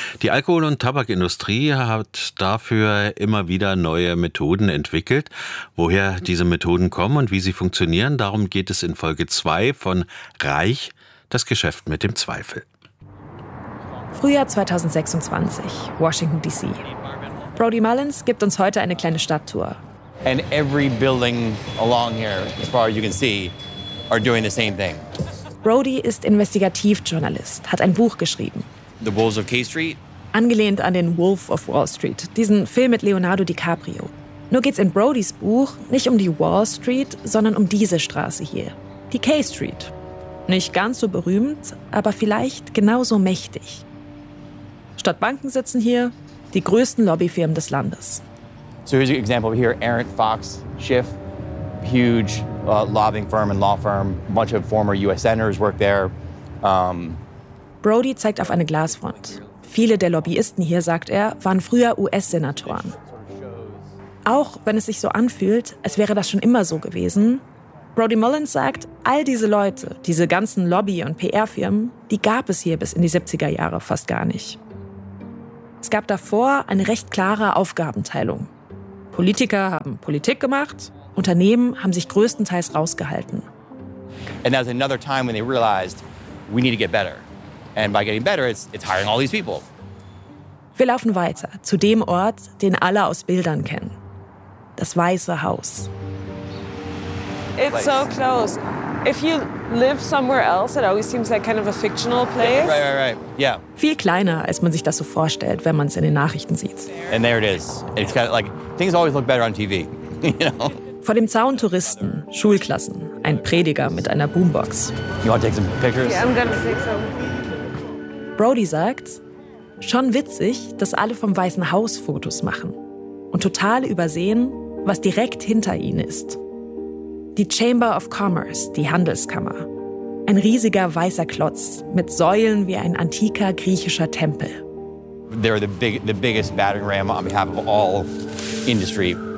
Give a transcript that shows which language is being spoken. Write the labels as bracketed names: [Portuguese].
[German] Die Alkohol- und Tabakindustrie hat dafür immer wieder neue Methoden entwickelt. Woher diese Methoden kommen und wie sie funktionieren, darum geht es in Folge 2 von Reich, das Geschäft mit dem Zweifel. Frühjahr 2026, Washington D.C. Brody Mullins gibt uns heute eine kleine Stadttour. [English] And every building along here, as far as you can see, are doing the same thing. [German] Brody ist Investigativjournalist, hat ein Buch geschrieben. [English] The Wolves of K Street. [German] Angelehnt an den Wolf of Wall Street, diesen Film mit Leonardo DiCaprio. Nur geht's in Brodys Buch nicht um die Wall Street, sondern um diese Straße hier, die K Street. Nicht ganz so berühmt, aber vielleicht genauso mächtig. Statt Banken sitzen hier die größten Lobbyfirmen des Landes. [English] So here's an example here, Arendt, Fox, Schiff, huge lobbying firm and law firm. Bunch of former US senators work there. [German] Brody zeigt auf eine Glasfront. Viele der Lobbyisten hier, sagt er, waren früher US-Senatoren. Auch wenn es sich so anfühlt, als wäre das schon immer so gewesen, Brody Mullins sagt, all diese Leute, diese ganzen Lobby- und PR-Firmen, die gab es hier bis in die 70er Jahre fast gar nicht. Es gab davor eine recht klare Aufgabenteilung. Politiker haben Politik gemacht, Unternehmen haben sich größtenteils rausgehalten. [English] And that was another time when they realized, we need to get better. And by getting better, it's hiring all these people. [German] Wir laufen weiter zu dem Ort, den alle aus Bildern kennen. Das Weiße Haus. [English] It's so close. If you live somewhere else, it always seems like kind of a fictional place. Yeah, right. Yeah. [German] Viel kleiner, als man sich das so vorstellt, wenn man es in den Nachrichten sieht. [English] And there it is. It's kind of like things always look better on TV, you know? [German] Vor dem Zaun Touristen, Schulklassen, ein Prediger mit einer Boombox. [English] You want to take some pictures? Yeah, I'm gonna take some. [German] Brody sagt, schon witzig, dass alle vom Weißen Haus Fotos machen und total übersehen, was direkt hinter ihnen ist. Die Chamber of Commerce, die Handelskammer. Ein riesiger weißer Klotz mit Säulen wie ein antiker griechischer Tempel. [English] They're the biggest battering ram on behalf of all industry.